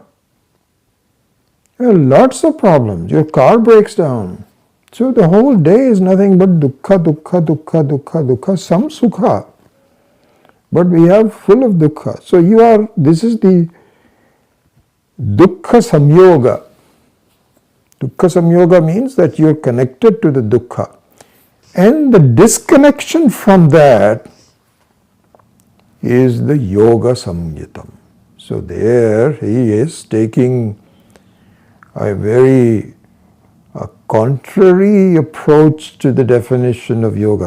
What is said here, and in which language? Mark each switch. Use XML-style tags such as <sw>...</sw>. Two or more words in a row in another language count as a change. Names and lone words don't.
<en>There are lots of problems. Your car breaks down. So the whole day is nothing but</en> <sa>dukkha, dukkha, dukkha, dukkha, dukkha,</sa> <en>some sukha. But we are full of dukkha. So this is the</en> <sa>dukkha samyoga. Dukkha samyoga</sa> <en>means that you are connected to the dukkha. And the disconnection from that is the</en> <sa>yoga samyitam.</sa> <en>So there he is taking a very contrary approach to the definition of yoga.</en>